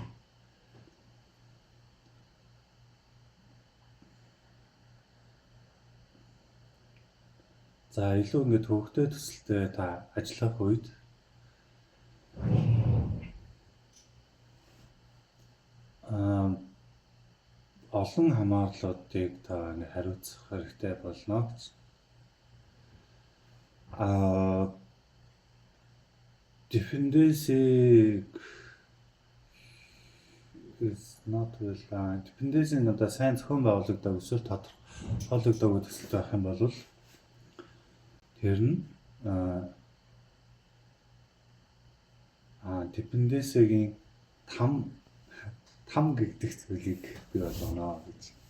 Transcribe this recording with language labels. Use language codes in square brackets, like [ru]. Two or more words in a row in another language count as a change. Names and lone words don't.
[mn] За илүү ингээд хөвгтэй төсөлтэй та ажиллах үед олон хамаарлуудыг та хариуцах хэрэгтэй болно гэж. [en] Dependency is not well. [mn] Dependency нь одоо сайн зохион байгуулагддаг эсвэл тодорхойлогддог төсөлт байх юм бол тэр нь dependency-гийн там гэдэг зүйлийг бий болгоно гэж.